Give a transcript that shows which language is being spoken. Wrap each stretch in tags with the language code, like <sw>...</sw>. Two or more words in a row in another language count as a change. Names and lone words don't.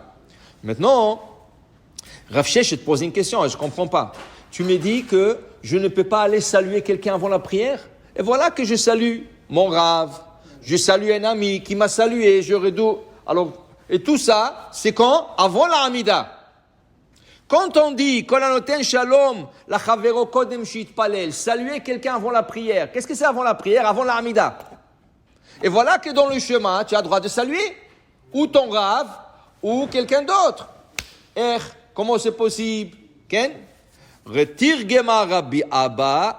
<fr>Maintenant, Rav Sheshet te pose une question, je ne comprends pas. Tu me dis que je ne peux pas aller saluer quelqu'un avant la prière? Et voilà que je salue mon Rav, je salue un ami qui m'a salué, je redoute. Alors, et tout ça, c'est quand? Avant la Hamida. Quand on dit</fr> <he>כל הנותן שלום לחברו קודם שיתפלל,</he> <fr>saluer quelqu'un avant la prière, qu'est-ce que c'est avant la prière? Avant la Hamida. Et voilà que dans le chemin, tu as le droit de saluer ou ton Rav ou quelqu'un d'autre. Comment c'est possible? Ken? Retirgema Rabbi Abba.</fr>